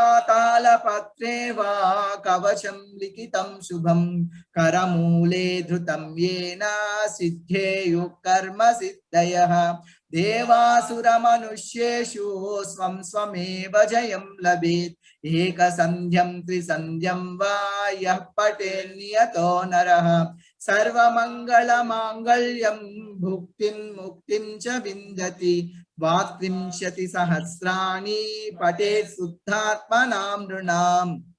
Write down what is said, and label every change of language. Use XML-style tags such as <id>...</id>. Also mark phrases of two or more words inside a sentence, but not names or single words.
<sa>तालपत्रे वा कवचं लिखितं शुभं करमूले धृतं येन सिद्धेयुः कर्म सिद्धयः देवासुरमनुष्येषु स्वं स्वमेव जयं लभेत् ఏక సంధ్యం త్రిసంధ్యం వా యః పఠేన్నియతో నరః సర్వమంగళ మాంగళ్యం భుక్తిం ముక్తిం చ విందతి ద్వాత్రింశతి సహస్రాణి పఠేత్ శుద్ధాత్మనాం నృణాం</sa>